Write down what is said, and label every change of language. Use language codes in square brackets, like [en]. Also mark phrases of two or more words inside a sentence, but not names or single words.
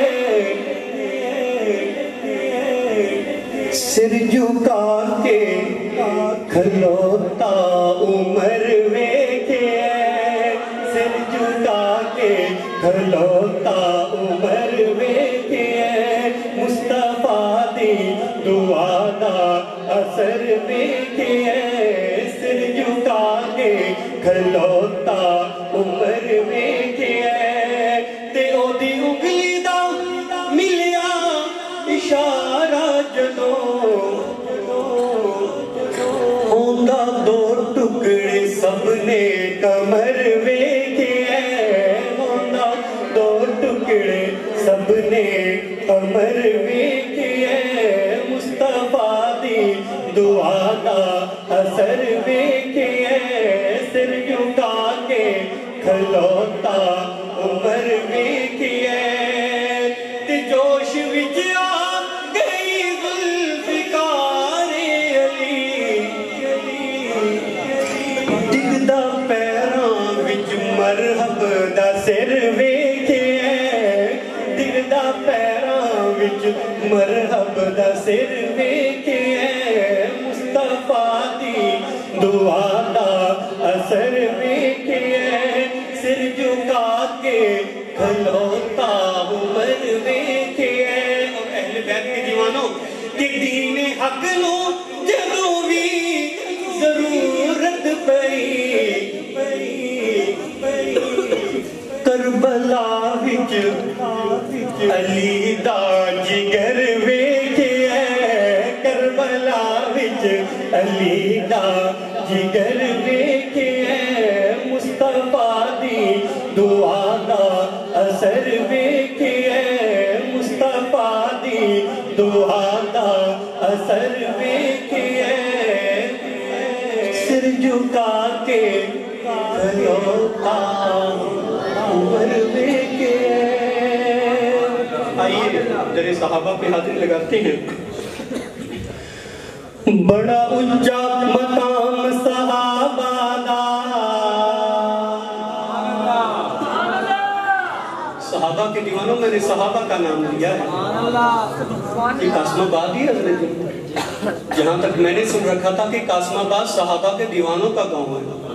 [pa] سر جھکا کے کھلوتا عمر ویکھے, سر جھکا کے کھلوتا عمر ویکھے, مصطفیٰ دی دعا دا اثر ویکھے, سر جھکا کے کھلوتا عمر ویکھے. تے او دی انگلی دا ملیا اشارہ جدوں ہوندا 2 ٹکڑے سب نے کمر ویکھے, ہوندا 2 ٹکڑے سب نے کمر ویکھے. دعا دا اثر ویکھیے سر جھکا کے کھلوتا عمر ویکھیے تے جوش وچ آ گئی ذوالفقار علی ڈگدا پیراں وچ مرحب دا سر ویکھیے ڈگدا پیراں وچ مرحب دا سر ویکھیے مصطفیٰ دی دعا دا اثر ویکھیے سر جھکا کے کھلوتا عمر ویکھیے اور اہل بیت کے دیوانوں کہ دین حق نو جدوں وی ضرورت پئی کربلا وچ علی دا جگر ویکھیے کربلا وچ علی دا جگر ویکھیے مصطفیٰ دی دعا دا اثر ویکھیے مصطفیٰ دی دعا دا اثر ویکھیے سر جھکا کے کھلوتا عمر ویکھیے [ur] آئیے در صحابہ پہ حاضر لگاتے ہیں [pa] بڑا اونچا مقام صحابہ دا [ur] صحابہ کے دیوانوں میں نے صحابہ کا نام لیا ہے یہ قاسم آباد ہی حضرت جہاں تک میں نے سن رکھا تھا کہ قاسم آباد صحابہ کے دیوانوں کا گاؤں ہے